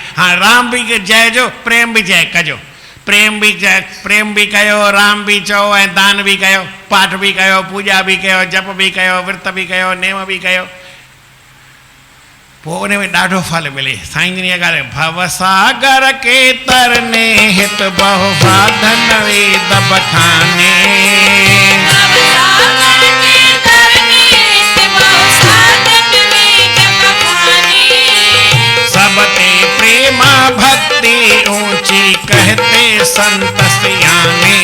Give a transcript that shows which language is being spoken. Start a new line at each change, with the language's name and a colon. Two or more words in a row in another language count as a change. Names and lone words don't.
Sindhi: हाणे राम बि चइजो, प्रेम बि कजो, प्रेम बि कयो, राम बि चओ ऐं दान बि कयो, पाठ बि कयो, पूॼा बि कयो, जप बि कयो, विर्त बि कयो, नेम बि कयो, पोइ उन में ॾाढो फल मिले। साईं जन इहा ॻाल्हि,
Hindi: भवसागर के तरने हित बहु साधन वेद बखाने, सबते प्रेमा भक्ति ऊंची कहते संत सियाने,